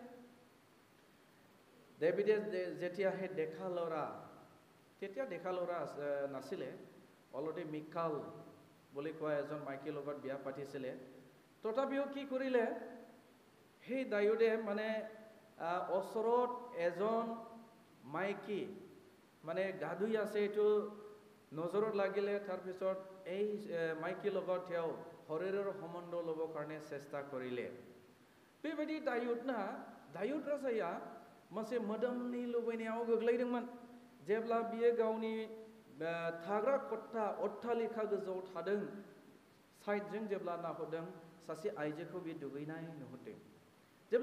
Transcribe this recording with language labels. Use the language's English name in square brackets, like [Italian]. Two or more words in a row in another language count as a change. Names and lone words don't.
[Assamese] ডেভিডে যেতিয়া হে দেখা ল'ৰা নাছিলে অলৰেডি মিকাল বুলি কোৱা এজন মাইকীৰ লগত বিয়া পাতিছিলে তথাপিও কি কৰিলে সেই দায়ুদে মানে ওচৰত এজন মাইকী মানে গা ধুই আছে এইটো নজৰত লাগিলে তাৰপিছত এই মাইকীৰ লগত তেওঁ শৰীৰৰ সম্বন্ধ ল'বৰ কাৰণে চেষ্টা কৰিলে [Bodo] बेबायदि दायुद राजाया मोनसे मोदोमनि लुबैनायाव गोग्लैदोंमोन जेब्ला बियो गावनि थाग्रा खथा अट्टालिका गोजौआव थादों साइडजों जेब्ला नाहरदों सासे आइजोखौ बियो दुगैनाय नुहुरदों जेब्ला